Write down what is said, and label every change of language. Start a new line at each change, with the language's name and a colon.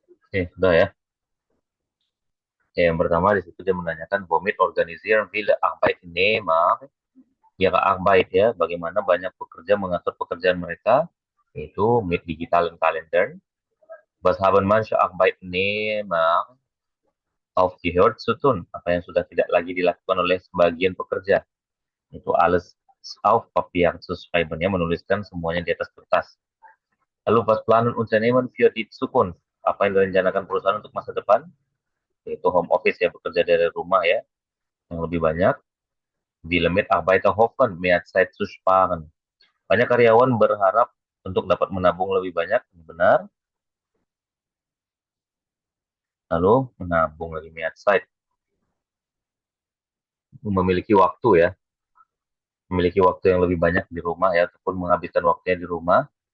Indonesian: Oke, sudah ya. Oke, yang pertama di situ dia menanyakan
German: womit organisieren viele Arbeitnehmer ihre Arbeit
Indonesian: ya, bagaimana banyak pekerja mengatur pekerjaan mereka, yaitu
German: mit digitalen Kalender. Was haben manche Arbeitnehmer aufgehört zu tun?
Indonesian: Apa yang sudah tidak lagi dilakukan oleh sebagian pekerja? Itu
German: alles auf Papier zu schreiben,
Indonesian: ya, menuliskan semuanya di atas kertas. Lalu
German: was planen Unternehmen für die Zukunft?
Indonesian: Apa yang direncanakan perusahaan untuk masa depan? Yaitu home office ya, bekerja dari rumah ya, yang lebih banyak.
German: Viele Mitarbeiter hoffen, mehr Zeit zu sparen.
Indonesian: Banyak karyawan berharap untuk dapat menabung lebih banyak, benar. Lalu menabung lagi
German: mehr Zeit.
Indonesian: Memiliki waktu ya, memiliki waktu yang lebih banyak di rumah ya, ataupun menghabiskan waktunya di rumah.